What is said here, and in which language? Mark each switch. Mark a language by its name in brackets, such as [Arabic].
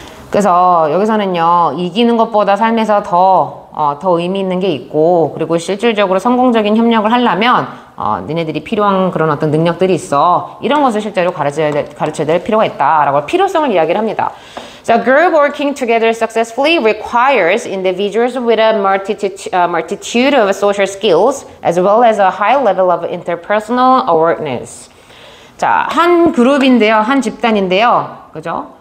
[Korean] 그래서 여기서는요 이기는 것보다 삶에서 더 의미 있는 게 있고, 그리고 실질적으로 성공적인 협력을 하려면 니네들이 필요한 그런 어떤 능력들이 있어. 이런 것을 실제로 가르쳐야 될 필요가 있다라고 필요성을 이야기를 합니다. [English] So group working together successfully requires individuals with a multitude of social skills as well as a high level of interpersonal awareness. [Korean] 자, 한 그룹인데요, 한 집단인데요, 그죠?